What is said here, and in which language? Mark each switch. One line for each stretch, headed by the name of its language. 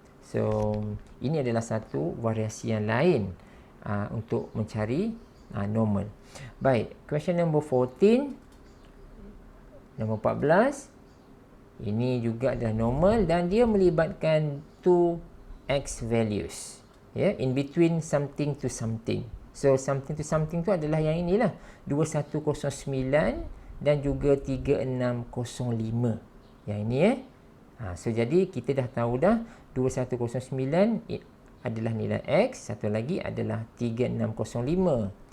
Malay: So ini adalah satu variasi yang lain untuk mencari normal.
English: Baik, question number 14. Nombor 14.
Malay: Ini juga adalah normal dan dia melibatkan
English: two x values. Ya, in between something to something.
Malay: So
English: something to something
Malay: tu adalah yang inilah, 2109 dan juga 3605. Yang ini so jadi kita dah tahu dah 2109 adalah nilai x, satu lagi adalah 3605.